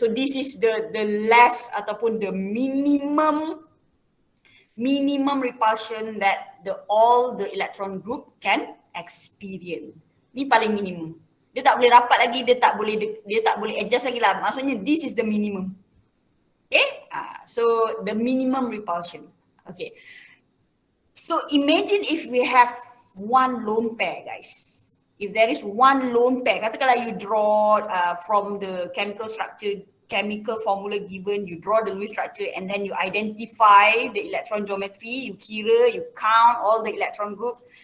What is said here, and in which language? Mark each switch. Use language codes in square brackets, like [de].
[en] So this is the less ataupun the minimum repulsion that all the electron group can experience. [ms] Ni paling minimum. Dia tak boleh rapat lagi, dia tak boleh adjust lagi lah. [en] Maksudnya this is the minimum. Okay? So the minimum repulsion. Okay. So imagine if we have one lone pair, guys. If there is one lone pair, katakanlah you draw from the chemical formula given, you draw the Lewis structure and then you identify the electron geometry, you kira, you count all the electron groups.